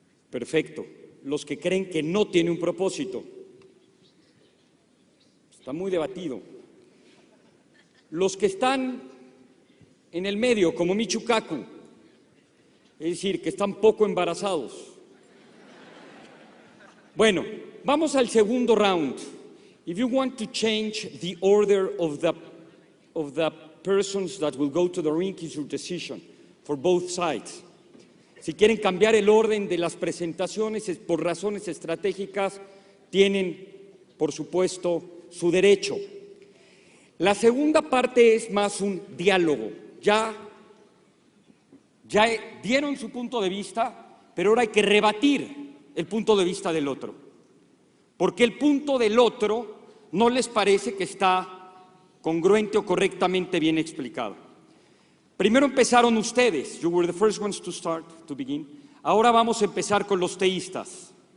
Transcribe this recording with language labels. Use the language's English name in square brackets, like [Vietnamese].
[Spanish] Perfecto. Los que creen que no tiene un propósito. Está muy debatido. Los que están en el medio, como Michio Kaku, es decir, que están poco embarazados. Bueno, vamos al segundo round. [English] If you want to change the order of the persons that will go to the ring, it's your decision for both sides. [Spanish] Si quieren cambiar el orden de las presentaciones por razones estratégicas, tienen, por supuesto, su derecho. La segunda parte es más un diálogo. Ya dieron su punto de vista, pero ahora hay que rebatir el punto de vista del otro. Porque el punto del otro no les parece que está congruente o correctamente bien explicado. Primero empezaron ustedes. [English] You were the first ones to begin. [Spanish] Ahora vamos a empezar con los teístas.